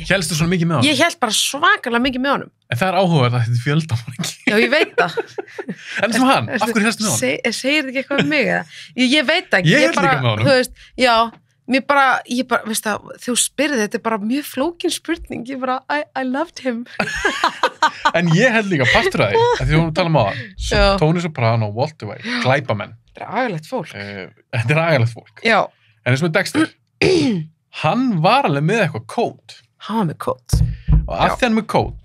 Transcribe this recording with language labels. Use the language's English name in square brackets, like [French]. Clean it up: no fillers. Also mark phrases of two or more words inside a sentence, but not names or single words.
[Icelandic] Hélstu svona mikið með honum? Ég hélt bara svakalega mikið með honum. En það er áhugavert að þetta er fjöldamorðingi. Já, ég veit það. En sem hann, af hverju hélstu með honum? Segir þetta ekki eitthvað um mig eða? Ég veit ekki. Ég hélt líka með honum. Þú veist, já, ég bara, veist það, þú spyrði, þetta er bara mjög flókin spurning. Ég bara, [English] I loved him. [Icelandic] En ég held líka partur að því, að því við vorum að tala um á Já. það. Tony Soprano, Walter White, glæpamenn. Þetta er agalegt fólk. Þetta er agalegt fólk. Já. En eins og með Dexter, hann var alveg með eitthvað kód. Hann var með kód. Og af því hann er með kód,